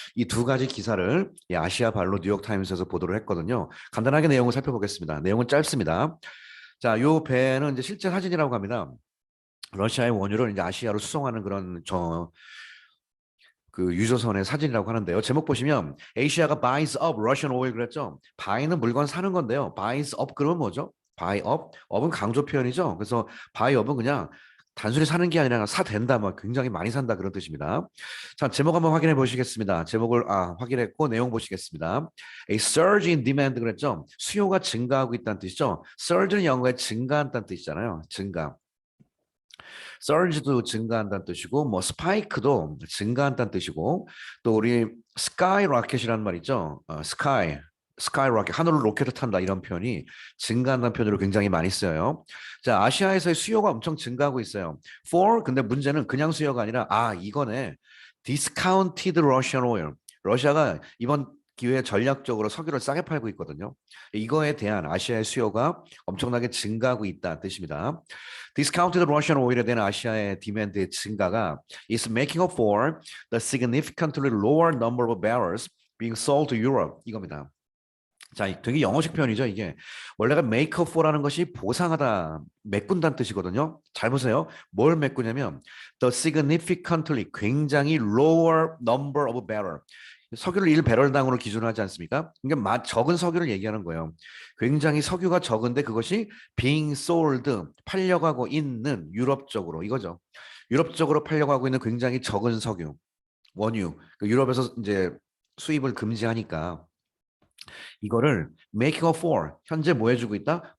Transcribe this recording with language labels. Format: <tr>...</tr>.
<ko>이 두 가지 기사를 아시아 발로 뉴욕타임스에서 보도를 했거든요. 간단하게 내용을 살펴보겠습니다. 내용은 짧습니다. 자, 요 배는 이제 실제 사진이라고 합니다. 러시아의 원유를 이제 아시아로 수송하는 그런 그 유조선의 사진이라고 하는데요. 제목 보시면</ko> <en>Asia가 buys up Russian oil</en> <ko>그랬죠. buy는 물건 사는 건데요. buys up 그러면 뭐죠? buy up, up은 강조 표현이죠. 그래서 buy up은 그냥 단순히 사는 게 아니라 사된다, 뭐 굉장히 많이 산다 그런 뜻입니다. 자, 제목 한번 확인해 보시겠습니다. 제목을 확인했고 내용 보시겠습니다.</ko> <en>A surge in demand</en> <ko>그랬죠. 수요가 증가하고 있다는 뜻이죠. surge는 영어에 증가한다는 뜻이잖아요. 증가. surge도 증가한다는 뜻이고 뭐 스파이크도 증가한다는 뜻이고 또 우리 스카이 로켓이라는 말 있죠. 스카이 로켓 하늘로 로켓을 탄다 이런 표현이 증가한다는 표현으로 굉장히 많이 써요. 자, 아시아에서의 수요가 엄청 증가하고 있어요. 근데 문제는 그냥 수요가 아니라 이거네.</ko> <en>discounted Russian oil.</en> <ko>러시아가 이번 기회에 전략적으로 석유를 싸게 팔고 있거든요. 이거에 대한 아시아의 수요가 엄청나게 증가하고 있다는 뜻입니다.</ko> <en>Discounted Russian oil에</en> <ko>대한 아시아의 디맨드의 증가가</ko> <en>is making up for the significantly lower number of barrels being sold to Europe</en> <ko>이겁니다. 자, 되게 영어식 표현이죠, 이게. 원래가 make up for라는 것이 보상하다, 메꾼다는 뜻이거든요. 잘 보세요. 뭘 메꾸냐면</ko> <en>the significantly</en> <ko>굉장히</ko> <en>lower number of barrel.</en> <ko>석유를 1배럴당으로 기준하지 않습니까? 그러니까 적은 석유를 얘기하는 거예요. 굉장히 석유가 적은데 그것이</ko> <en>being sold,</en> <ko>팔려고 하고 있는 유럽 쪽으로 이거죠. 유럽 쪽으로 팔려고 하고 있는 굉장히 적은 석유, 원유. 유럽에서 이제 수입을 금지하니까 이거를</ko> <en>making up for,</en> <ko>현재 뭐 해주고 있다?</ko>